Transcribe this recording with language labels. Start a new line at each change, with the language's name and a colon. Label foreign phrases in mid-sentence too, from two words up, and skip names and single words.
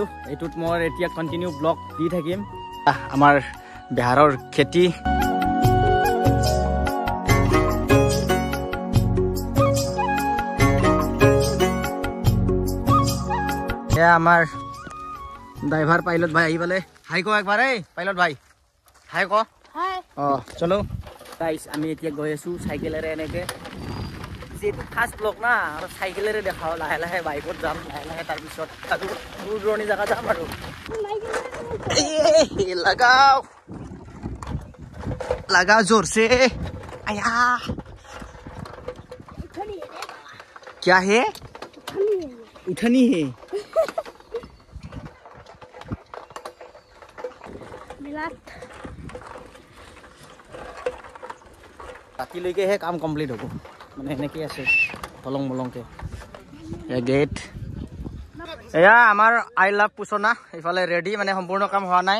Assamese: এইটোত মই এতিয়া
English: continue vlog
Assamese: দি থাকিম। আমাৰ বিহাৰৰ খেতি, এয়া আমাৰ ড্ৰাইভাৰ পাইলট ভাই আহি পালে। হাই ক একবাৰ, এই পাইলট ভাই হাই ক। অঁ চলো গাইজ, আমি এতিয়া গৈ আছোঁ চাইকেলেৰে। এনেকৈ যিহেতু
English: first vlog
Assamese: না, আৰু চাইকেলেৰে দেখাওঁ। লাহে লাহে বাইকত যাম, লাহে লাহে তাৰপিছত আৰু দূৰ দূৰণি জেগা যাম।
Hindi: আৰু लगाओ लगाओ जोर से। आया क्या है? उठनी है।
Assamese: ৰাতিলৈকেহে কাম কমপ্লিট হ'ব, মানে এনেকৈ আছে পলং মলংকৈ। গেট এয়া আমাৰ
English: I love
Assamese: পুচনা এইফালে ৰেডি, মানে সম্পূৰ্ণ কাম হোৱা নাই।